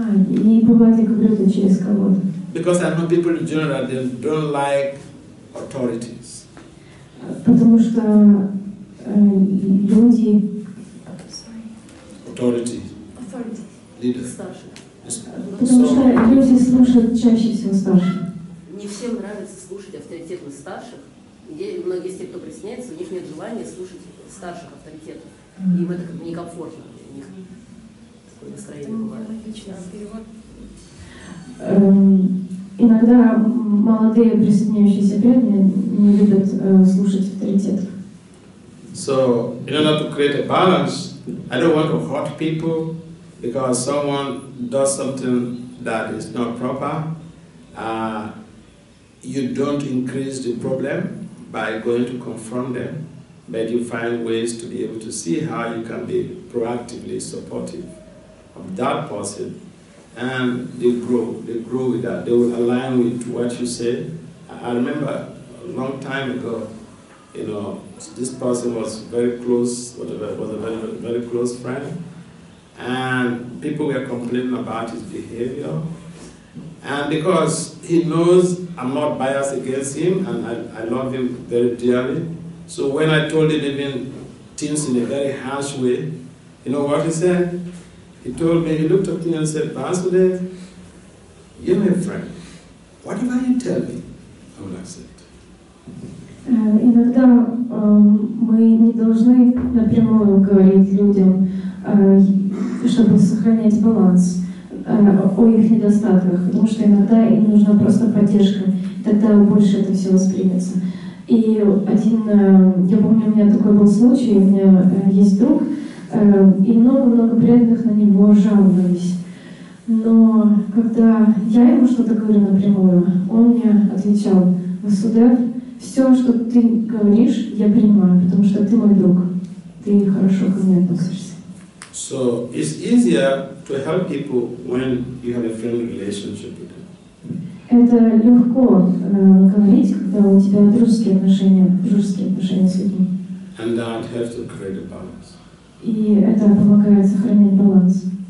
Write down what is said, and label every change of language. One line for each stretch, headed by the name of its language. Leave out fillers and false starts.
Russian: И бывает, я говорю это через кого-то.
English: Because I know people in general, they don't like authorities.
Russian: Потому что люди...
English: Authority. Leaders.
Russian: Потому что люди слушают чаще всего старших. Не всем нравится слушать авторитетных старших. Многие из тех, кто присоединяется, у них нет желания слушать старших авторитетов. Им это как бы некомфортно. У них такое настроение бывает. Иногда молодые присоединяющиеся преданные не любят слушать авторитетов.
English: So, in order to create a balance, I don't want to hurt people because someone does something that is not proper. You don't increase the problem by going to confront them, but you find ways to be able to see how you can be proactively supportive of that person, and they grow with that. They will align with what you say. I remember a long time ago, you know, this person was very close, was a very close friend, and people were complaining about his behavior. And because he knows I'm not biased against him, and I love him very dearly, so when I told him even things in a very harsh way, you know what he said? He told me, he looked at me and said, Vasudeva, you're my friend. Whatever you tell me, I will accept.
Russian: Иногда мы не должны напрямую говорить людям, чтобы сохранять баланс о их недостатках, потому что иногда им нужна просто поддержка, тогда больше это все воспримется. И я помню, у меня такой был случай, у меня есть друг, и много-много преданных на него жаловались. Но когда я ему что-то говорю напрямую, он мне отвечал: Васудев, все, что ты говоришь, я принимаю, потому что ты мой друг, ты хорошо ко мне относишься.
English: So it's easier to help people when you have a friendly relationship with them.
Russian: Это легко говорить, когда у тебя дружеские отношения с людьми.
English: And that helps to create a balance.
Russian: И это помогает сохранять баланс.